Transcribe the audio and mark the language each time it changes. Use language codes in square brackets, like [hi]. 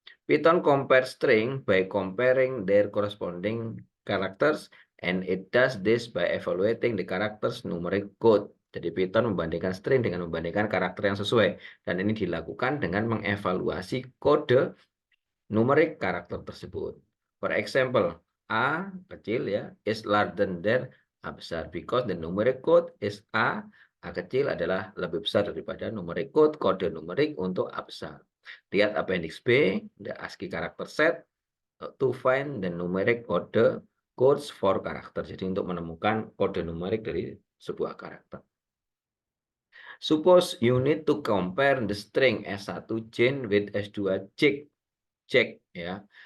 [en] Python compare string by comparing their corresponding characters and it does this by evaluating the characters numeric code. [id] Jadi Python membandingkan string dengan membandingkan karakter yang sesuai. Dan ini dilakukan dengan mengevaluasi kode numerik karakter tersebut. [en] For example, [id] A kecil ya [en] is larger than A besar because the numeric code is A kecil [id] adalah lebih besar daripada numerik code, kode numerik untuk A besar. [en] Lihat appendix B, the ASCII character set to find the numeric codes for karakter. [id] Jadi untuk menemukan kode numerik dari sebuah karakter. [en] Suppose you need to compare the string S1 Jane with S2 Jack ya.